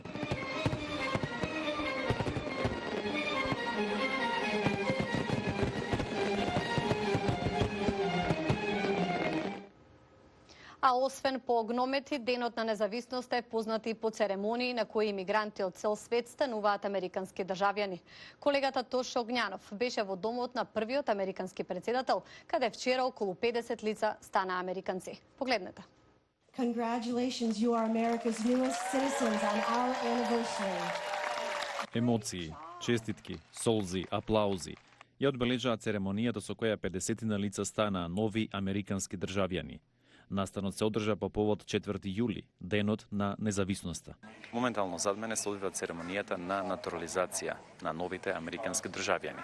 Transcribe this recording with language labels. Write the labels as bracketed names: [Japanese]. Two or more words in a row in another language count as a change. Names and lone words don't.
[Macedonian] А освен по гномети, Денот на независност е познат и по церемонии на кои имигранти од цел свет стануваат американски државјани. Колегата Тоша Огњанов беше во домот на првиот американски председател, каде вчера околу 50 лица стана американци. Погледнете. [English] Congratulations, you are America's newest citizens on our anniversary. [Macedonian] Емоции, честитки, солзи, аплаузи ја одбележаа церемонијата со која 50 лица станаа нови американски државјани. Настанот се одржа по повод 4 јули, Денот на независноста. Моментално зад мене се одвива церемонијата на натурализација на новите американски државјани.